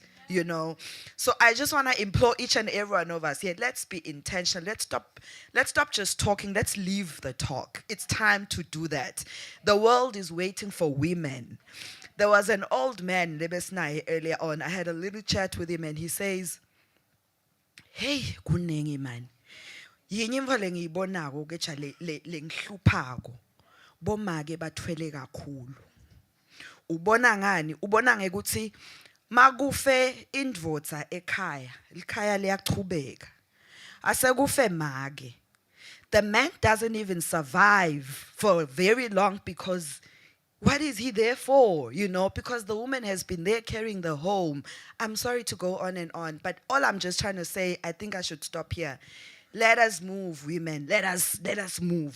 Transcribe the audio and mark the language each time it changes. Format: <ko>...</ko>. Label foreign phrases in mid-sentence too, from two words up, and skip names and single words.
<en>You know, so I just want to implore each and every one of us here, let's be intentional. Let's stop just talking. Let's leave the talk. It's time to do that. The world is waiting for women. There was an old man, Lebesnai, earlier on. I had a little chat with him and he says, hey, kunengi man.</en> <ss>Yinye imvo lengiyibonako kecha lengihluphako. Bomake bathwele kakhulu. Ubona ngani? Ubona ngekuthi makufe indvodza ekhaya, ikhaya liyachubeka. Asekufe make.</ss> <en>The man doesn't even survive for very long because what is he there for? You know, because the woman has been there carrying the home. I'm sorry to go on and on, but all I'm just trying to say, I think I should stop here. Let us move, women. Let us move.</en>